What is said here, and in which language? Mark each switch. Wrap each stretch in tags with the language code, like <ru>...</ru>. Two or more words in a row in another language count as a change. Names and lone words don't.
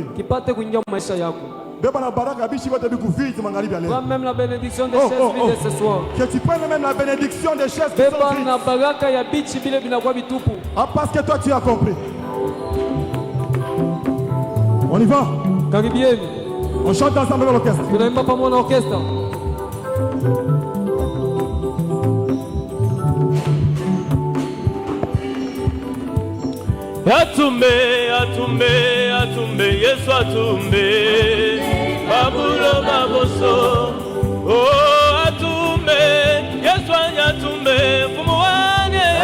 <fr>Prends même la bénédiction des chaises vides ce soir. Que tu prennes même la bénédiction des chaises vides. Parce que toi tu as compris. On y va. On chante ensemble avec l'orchestre.</fr> <lua>Atumbe, Yesu atumbe, babulo baboso. Oh, atumbe, Yesu atumbe, fumuwane.</lua>